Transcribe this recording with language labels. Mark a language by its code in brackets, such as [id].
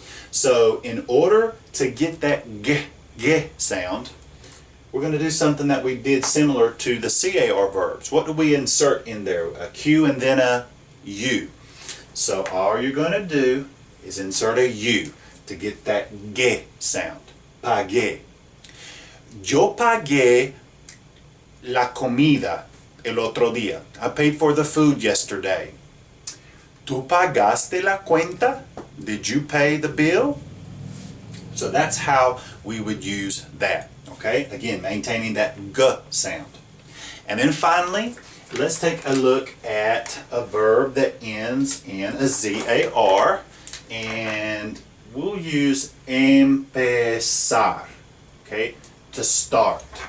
[en] So in order to get that g sound, we're going to do something that we did similar to the CAR verbs. What do we insert in there? A Q and then a U. So all you're going to do is insert a U to get that G sound. [es] Pagué. Yo pagué la comida el otro día. [en] I paid for the food yesterday. [es] ¿Tú pagaste la cuenta? [en] Did you pay the bill? So that's how we would use that. Okay, again, maintaining that g sound. And then finally, let's take a look at a verb that ends in a ZAR, and we'll use empezar, okay, to start.